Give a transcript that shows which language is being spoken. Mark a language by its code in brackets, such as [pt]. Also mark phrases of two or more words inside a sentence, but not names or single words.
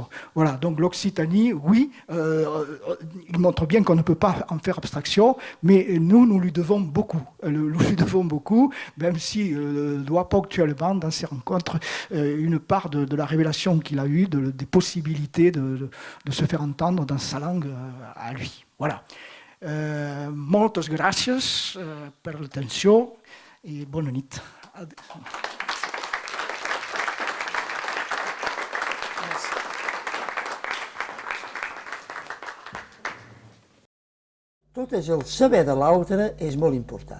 [fr] Voilà, donc l'Occitanie, oui, il montre bien qu'on ne peut pas en faire abstraction, mais nous lui devons beaucoup. Nous lui devons beaucoup, même si doit ponctuellement, dans ces rencontres, une part de la révélation qu'il a eue, des possibilités de se faire entendre dans sa langue à lui. Voilà. [ca] Moltes gràcies per l'atenció i bona nit. Tot és el saber de l'altre és molt important.